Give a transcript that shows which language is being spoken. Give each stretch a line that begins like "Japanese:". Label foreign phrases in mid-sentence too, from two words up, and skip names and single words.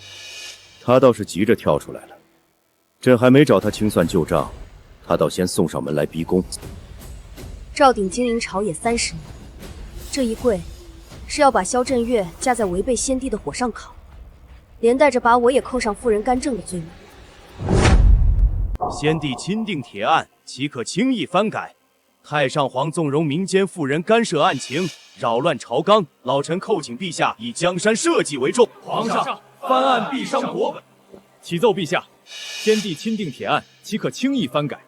Chinese: 他倒是急着跳出来了，朕還沒找他清算舊賬，他倒先送上門來逼宫。赵鼎經營朝野30年，這一跪是要把蕭振岳架在違背先帝的火上烤，連帶着把我也扣上夫人干政的罪名。先帝钦定鐵案，豈可輕易翻改？太上皇縱容民間婦人干涉案情，擾亂朝綱，老臣叩請陛下以江山社稷為重。皇上，翻案必傷國本。啟奏陛下，先帝钦定鐵案，豈可輕易翻改？